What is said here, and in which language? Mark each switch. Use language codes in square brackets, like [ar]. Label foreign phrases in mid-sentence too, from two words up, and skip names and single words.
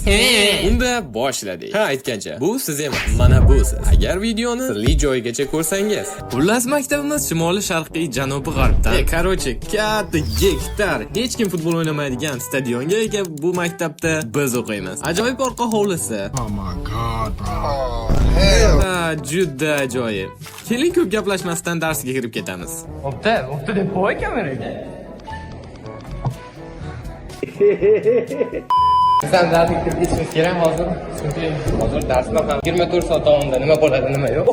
[uz] Unda boshladik. Ha, aytgancha, bu siz emas, mana bu siz. Agar videoni sirli joyigacha ko'rsangiz. Xullas, maktabimiz shimoliy sharqiy janubi g'arbdan. Короче, katta gektar, hech kim futbol o'ynamaydigan stadionga ega bu maktabda biz o'qiymiz. Ajoyib orqa hovlisi. [en] Oh my god, bro. [uz] Ha, juda ajoyib. Keling ko'p gaplashmasdan darsga kirib ketamiz. Opta deb qo'y kameraga. Sen darsga kirib ketishimiz kerak hozir. Chunki hozir darsda ham 24 soat davomida nima bo'ladi, nima yo'q.